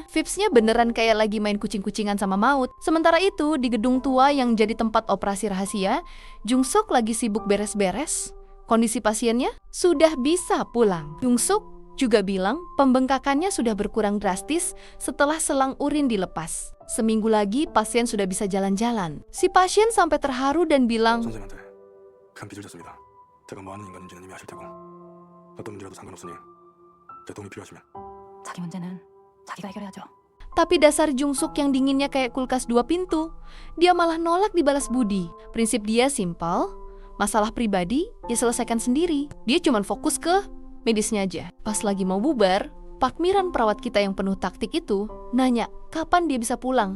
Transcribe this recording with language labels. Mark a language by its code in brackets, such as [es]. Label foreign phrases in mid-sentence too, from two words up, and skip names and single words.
[id] Vibes-nya beneran kayak lagi main kucing-kucingan sama maut. Sementara itu, di gedung tua yang jadi tempat operasi rahasia, Jung-suk lagi sibuk beres-beres. Kondisi pasiennya sudah bisa pulang. Jung-suk juga bilang pembengkakannya sudah berkurang drastis setelah selang urin dilepas. Seminggu lagi pasien sudah bisa jalan-jalan. Si pasien sampai terharu dan bilang, [ko] 선생님한테 큰 빚을 졌습니다. 제가 뭐 하는 인간인지는 이미 아실 테고 어떤 문제라도 상관없으니 제 도움이 필요하시면 자기 문제는 자기가 해결해야죠. [id] tapi dasar Jung-suk yang dinginnya kayak kulkas 2 pintu. Dia malah nolak dibalas budi. Prinsip dia simpel, masalah pribadi ya selesaikan sendiri. Dia cuma fokus ke medisnya aja. Pas lagi mau bubar, Park Miran perawat kita yang penuh taktik itu nanya kapan dia bisa pulang.